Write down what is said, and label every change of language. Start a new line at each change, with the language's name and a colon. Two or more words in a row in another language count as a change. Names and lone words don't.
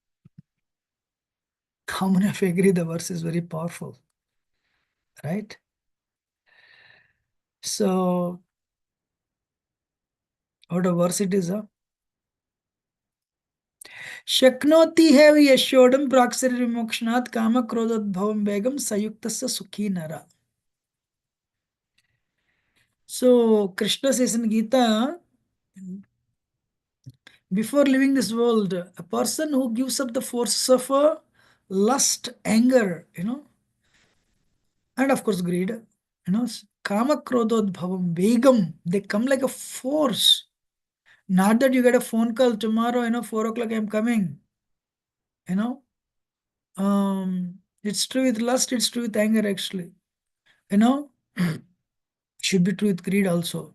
English: How many of you agree the verse is very powerful? Right? So, what a verse it is, huh?
Sanskrit: Shaknoti have yashodam praksari vimokshnat kama krodadbhavam begam sayuktasya sukhi nara.
English: So, Krishna says in Gita, before leaving this world, a person who gives up the forces of lust, anger, and of course greed,
Sanskrit: kama krododbhavam begam,
English: they come like a force. Not that you get a phone call tomorrow, 4 o'clock I'm coming. It's true with lust, it's true with anger actually. Should be true with greed also.